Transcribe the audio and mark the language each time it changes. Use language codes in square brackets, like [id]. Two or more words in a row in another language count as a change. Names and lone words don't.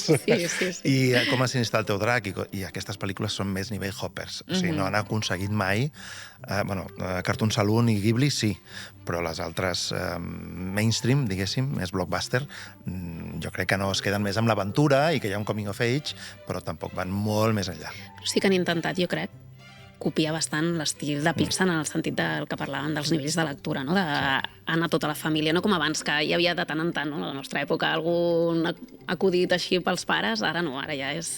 [ca] I com Ensinistrar el teu drac, i aquestes pel·lícules són més nivell Hoppers. O sigui, no han aconseguit mai... Cartoon Saloon i Ghibli sí, però les altres mainstream, diguéssim, més blockbuster, jo crec que no es queden més amb l'aventura i que hi ha un [en] coming of age, [ca] però tampoc van molt més enllà. Sí que han intentat, jo crec, copiar bastant l'estil de Pixar en el sentit del que parlàvem dels nivells de lectura, no? D'anar tota la família, no com abans, que hi havia de tant en tant, no? A la nostra època, algun acudit així pels pares, ara no, ara ja és...